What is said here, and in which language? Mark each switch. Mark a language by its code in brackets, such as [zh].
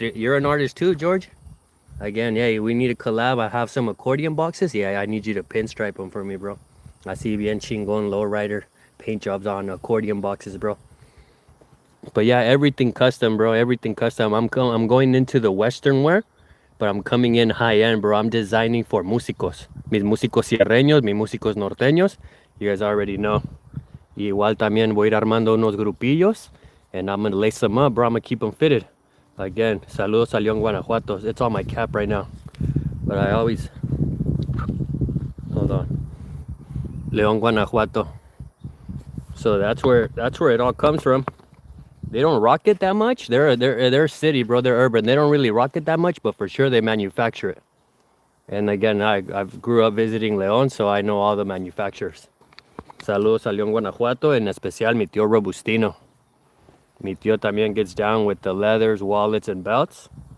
[en] You're an artist too, George? Again, yeah, we need a collab. I have some accordion boxes. Yeah, I need you to pinstripe them for me, bro. [es] Así bien chingón, [en] lowrider paint jobs on accordion boxes, bro. But yeah, everything custom, bro. Everything custom. I'm going into the Western wear, but I'm coming in high end, bro. I'm designing for músicos. [es] Mis músicos sierreños, mis músicos norteños. [en] You guys already know. [es] Y igual también voy a ir armando unos grupillos, [en] and I'm going to lace them up, bro. I'm going to keep them fitted. Again, [es] saludos a León, Guanajuato. [en] It's on my cap right now. But I always... Hold on. León, Guanajuato. So that's where it all comes from. They don't rock it that much. They're a city, bro. They're urban. They don't really rock it that much, but for sure they manufacture it. And again, I grew up visiting León, so I know all the manufacturers. [es] Saludos a León, Guanajuato, en especial mi tío Robustino. Mi tío también [en] gets down with the leathers, wallets, and belts.